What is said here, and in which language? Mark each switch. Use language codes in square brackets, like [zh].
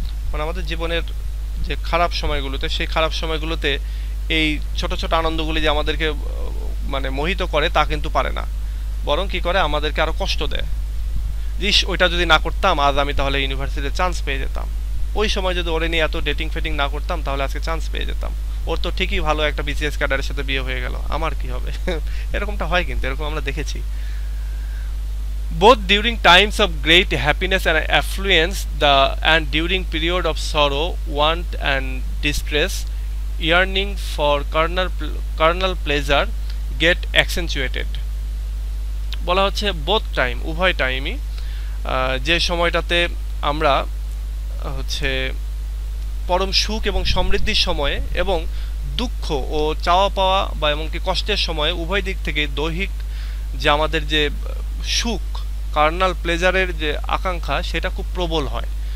[bn] মানে আমাদের জীবনের যে খারাপ সময়গুলোতে, সেই খারাপ সময়গুলোতে এই ছোট ছোট আনন্দগুলি যে আমাদেরকে মানে মোহিত করে তা কিন্তু পারে না, বরং কি করে আমাদেরকে আরো কষ্ট দেয়। ইস, ওইটা যদি না করতাম আজ আমি তাহলে ইউনিভার্সিটিতে চান্স পেয়ে যেতাম, ওই সময় যদি ওরে নিয়ে এত ডেটিং ফেটিং না করতাম তাহলে আজকে চান্স পেয়ে যেতাম, ওর তো ঠিকই ভালো একটা বিসিএস ক্যাডারের সাথে বিয়ে হয়ে গেল, আমার কি হবে? এরকমটা হয়, কিন্তু এরকম আমরা দেখেছি। [en] Both during times of great happiness and affluence and during period of sorrow, want and distress, yearning for carnal pleasure get accentuated। [bn] বলা হচ্ছে [en] both time, [bn] উভয় টাইমই, যে সময়টাতে আমরা হচ্ছে পরম সুখ এবং সমৃদ্ধির সময়ে এবং দুঃখ ও চাওয়া পাওয়া বা এমনকি কষ্টের সময়ে উভয় দিক থেকে দৈহিক যে আমাদের যে সুখ, কার্নাল প্লেজারের যে আকাঙ্ক্ষা সেটা খুব প্রবল হয়।